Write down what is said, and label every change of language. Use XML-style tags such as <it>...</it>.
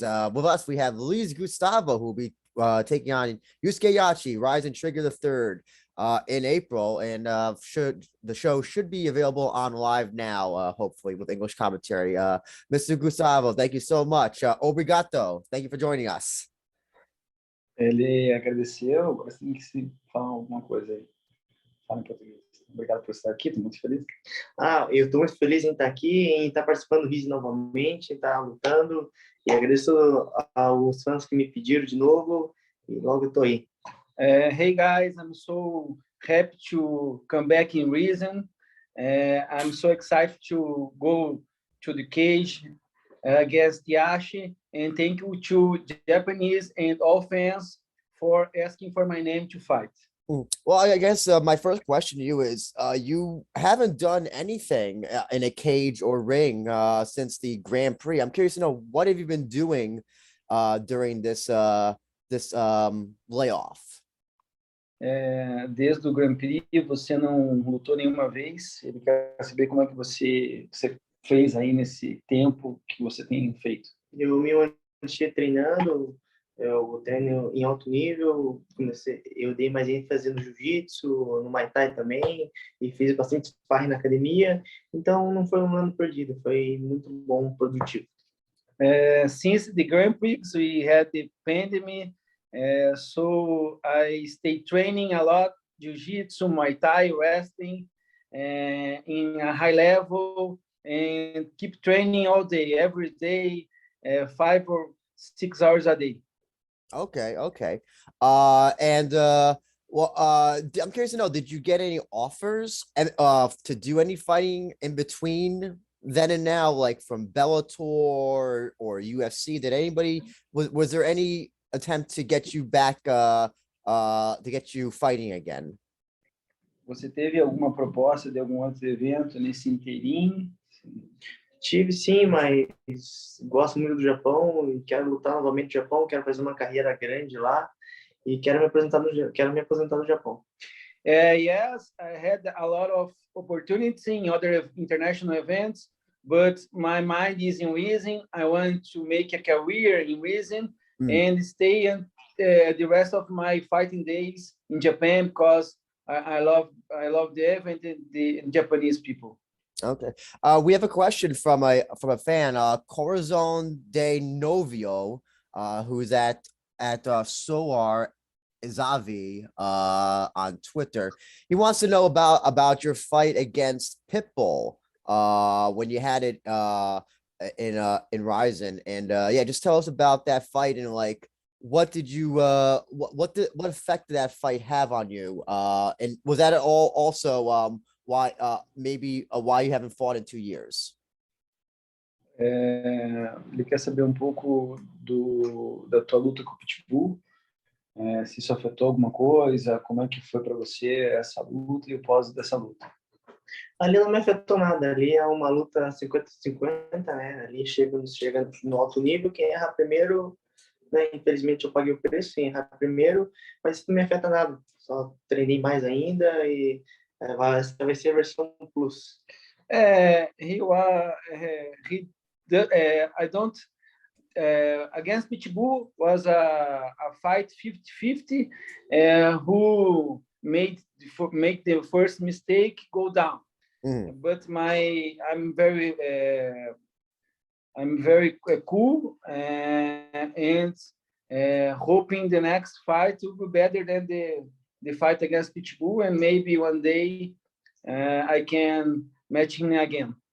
<en>With us, we have Luiz Gustavo, who will be taking on Yusuke Yachi, RIZIN Trigger the third in April. And the show should be available on live now, hopefully, with English commentary. Mr. Gustavo, thank you so much.</en> <pt>Obrigado.</pt> <en>Thank you for joining us.</en> <pt>Ele agradeceu, agora você tem que se falar alguma coisa aí. Fala em português. Obrigado por estar aqui, estou muito feliz. Eu estou muito feliz em estar aqui, em estar participando do RIZIN novamente, em estar lutando, e agradeço aos fãs que me pediram de novo, e logo estou aí.</pt> <en>Hey guys, I'm so happy to come back in RIZIN. I'm so excited to go to the cage against Yachi, and thank you to Japanese and all fans for asking for my name to fight. Well, I guess my first question to you is, you haven't done anything in a cage or ring since the Grand Prix. I'm curious to know, what have you been doing during this layoff?</en> <pt>Desde o Grand Prix, você não lutou nenhuma vez. Ele quer saber como é que você fez aí nesse tempo que você tem feito. Eu me mantive treinando, eu treino em alto nível, eu dei mais ênfase no jiu-jitsu, no Muay Thai também, e fiz bastante sparring na academia, então não foi um ano perdido, foi muito bom, produtivo.</pt> <en>Since the Grand Prix, we had the pandemic, so I stayed training a lot, jiu-jitsu, Muay Thai, wrestling, in a high level, and keep training all day, every day, 5 or 6 hours a day. Okay. I'm curious to know, did you get any offers and to do any fighting in between then and now, like from Bellator or UFC? Did anybody was there any attempt to get you back to get you fighting again?</en> <pt>Você teve alguma proposta de algum outro evento nesse interim? Tive sim, mas gosto muito do Japão e quero lutar novamente no Japão, quero fazer uma carreira grande lá e quero me aposentar no Japão.</pt> <en>Yes, I had a lot of opportunities in other international events, but my mind is in RIZIN. I want to make a career in RIZIN and stay the rest of my fighting days in Japan, because I love the event and the Japanese people. Okay. We have a question from a fan, Corazon de Novio, who's at Soar Izavi on Twitter. He wants to know about your fight against Pitbull when you had it in RIZIN, and yeah, just tell us about that fight and like what did you what effect did that fight have on you, and was that at all also why why you haven't fought in 2 years?</en> <pt>Ele quer saber um pouco da tua luta com o Pitbull, se isso afetou alguma coisa, como é que foi para você essa luta e o pós dessa luta. Ali não me afetou nada, ali é uma luta 50-50, né? Ali chega no alto nível, quem erra primeiro, né? Infelizmente eu paguei o preço, quem erra primeiro, mas isso não me afeta nada, só treinei mais ainda e essa vai ser a versão plus.</pt> <en>I don't against Pitbull was a fight 50-50, who make the first mistake go down. But I'm very cool and hoping the next fight will be better than the fight against Pitbull, and maybe one day I can match him again.</en>